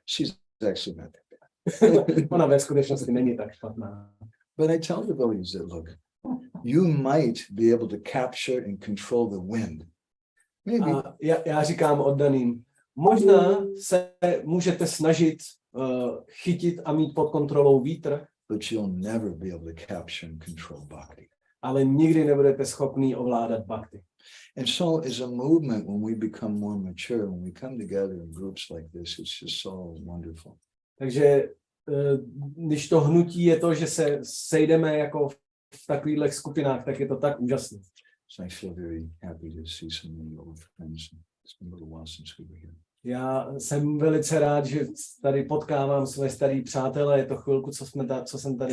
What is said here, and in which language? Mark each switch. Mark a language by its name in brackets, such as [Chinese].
[English] She's actually not that bad. [Czech] Ona ve skutečnosti není tak špatná. [English] But I tell the devotees that, look, you might be able to capture and control the wind. Maybe. [Czech] A já říkám oddaným, možná se můžete snažit chytit a mít pod kontrolou vítr, [English] but you'll never be able to capture and control bhakti. [Czech] ale nikdy nebudete schopný ovládat bhakti. [English] And so as a movement, when we become more mature, when we come together in groups like this, it's just so wonderful. [Czech] Takže když to hnutí je to, že se sejdeme jako v takových skupinách, tak je to tak úžasné. [English] So I feel very happy to see so many old friends. It's been a little while since we were here. [Czech] Já jsem velice rád, že tady potkávám své starý přátelé, je to chvilku, co jsem tady